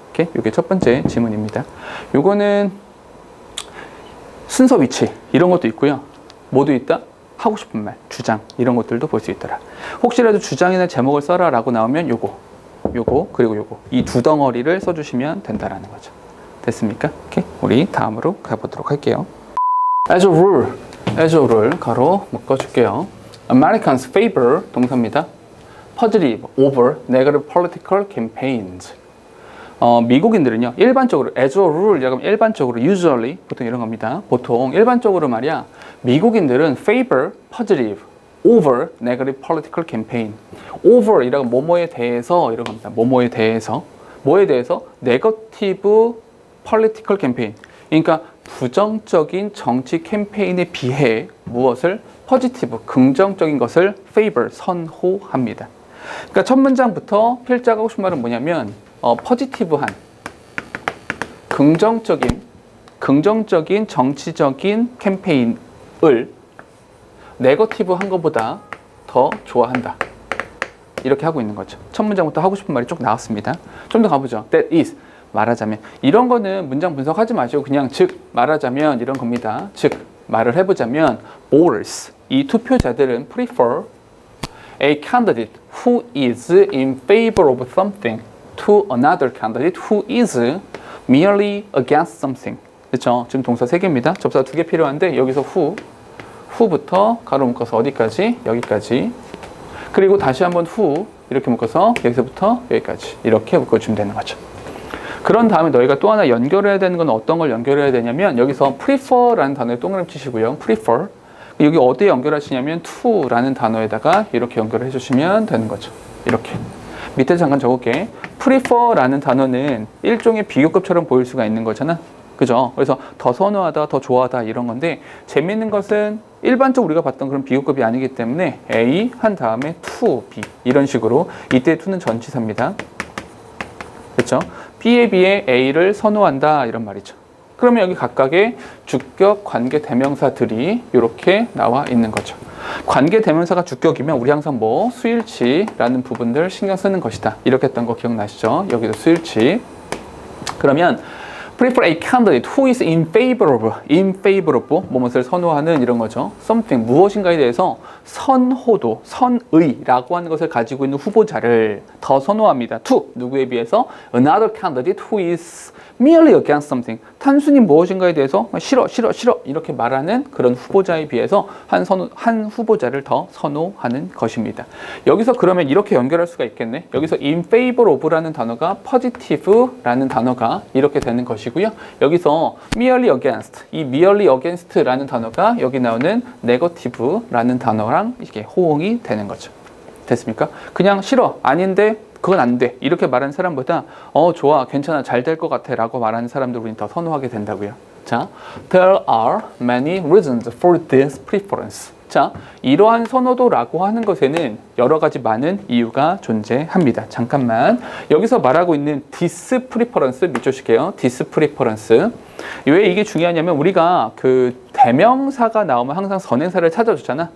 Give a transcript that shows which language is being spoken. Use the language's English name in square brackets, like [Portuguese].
[Korean] 이게 첫 번째 지문입니다. 요거는 순서 위치 이런 것도 있고요. 뭐도 있다? 하고 싶은 말, 주장 이런 것들도 볼 수 있더라. 혹시라도 주장이나 제목을 써라 라고 나오면 요거 그리고 요거 이 두 덩어리를 써주시면 된다라는 거죠. 됐습니까? 우리 다음으로 가보도록 할게요. [English] As a rule [Korean] 가로 묶어줄게요. [English] Americans favor [Korean] 동사입니다. [English] positive over negative political campaigns. [Korean] 미국인들은요, 일반적으로, [English] as a rule, [Korean] 일반적으로, usually, 보통 이런 겁니다. 보통, 일반적으로 말이야, 미국인들은 [English] favor positive over negative political campaign. [Korean] over, 이라고 뭐뭐에 대해서, 이런 겁니다. 뭐뭐에 대해서. 뭐에 대해서? [English] negative political campaign. [Korean] 그러니까, 부정적인 정치 캠페인에 비해 무엇을? positive, 긍정적인 것을 favor, 선호합니다. 그러니까 첫 문장부터 필자가 하고 싶은 말은 뭐냐면 positive한 긍정적인 정치적인 캠페인을 네거티브한 것보다 더 좋아한다. 이렇게 하고 있는 거죠. 첫 문장부터 하고 싶은 말이 쭉 나왔습니다. 좀 더 가보죠. That is, 말하자면. 이런 거는 문장 분석하지 마시고 그냥 즉, 말하자면 이런 겁니다. 즉, 말을 해보자면 [English] voters, 이 투표자들은 prefer a candidate who is in favor of something to another candidate who is merely against something. [Korean] 그렇죠? 지금 동사 3개입니다. 접사 2개 필요한데 여기서 who부터 가로 묶어서 어디까지? 여기까지. 그리고 다시 한번 who 이렇게 묶어서 여기서부터 여기까지 이렇게 묶어주면 되는 거죠. 그런 다음에 너희가 또 하나 연결해야 되는 건 어떤 걸 연결해야 되냐면 여기서 prefer라는 단어에 동그라미 치시고요. [English] prefer. [Korean] 여기 어디에 연결하시냐면 to라는 단어에다가 이렇게 연결해 주시면 되는 거죠. 이렇게. 밑에 잠깐 적을게. prefer라는 단어는 일종의 비교급처럼 보일 수가 있는 거잖아. 그죠? 그래서 더 선호하다, 더 좋아하다 이런 건데 재미있는 것은 일반적으로 우리가 봤던 그런 비교급이 아니기 때문에 A 한 다음에 to, B 이런 식으로 이때 to는 전치사입니다. 그렇죠? B에 비해 A를 선호한다 이런 말이죠. 그러면 여기 각각의 주격 관계 대명사들이 이렇게 나와 있는 거죠. 관계 대명사가 주격이면 우리 항상 뭐 수일치라는 부분들 신경 쓰는 것이다. 이렇게 했던 거 기억나시죠? 여기도 수일치. 그러면 [English] prefer a candidate who is in favor of [Korean] 무엇을 선호하는 이런 거죠. something 무엇인가에 대해서 선호도, 선의라고 하는 것을 가지고 있는 후보자를 더 선호합니다. to 누구에 비해서 [English] another candidate who is merely against something [Korean] 단순히 무엇인가에 대해서 싫어 이렇게 말하는 그런 후보자에 비해서 한 후보자를 더 선호하는 것입니다. 여기서 그러면 이렇게 연결할 수가 있겠네. 여기서 in favor of라는 단어가 positive라는 단어가 이렇게 되는 것이고요. 여기서 merely against, 이 merely against라는 단어가 여기 나오는 negative라는 단어랑 이게 호응이 되는 거죠. 됐습니까? 그냥 싫어, 아닌데 그건 안 돼. 이렇게 말하는 사람보다 좋아, 괜찮아, 잘 될 것 같아 라고 말하는 사람들 우리는 더 선호하게 된다고요. [English] 자, there are many reasons for this preference. [Korean] 자, 이러한 선호도라고 하는 것에는 여러 가지 많은 이유가 존재합니다. 잠깐만. 여기서 말하고 있는 this preference 밑줄칠게요. [English] this preference. [Korean] 왜 이게 중요하냐면 우리가 그 대명사가 나오면 항상 선행사를 찾아주잖아.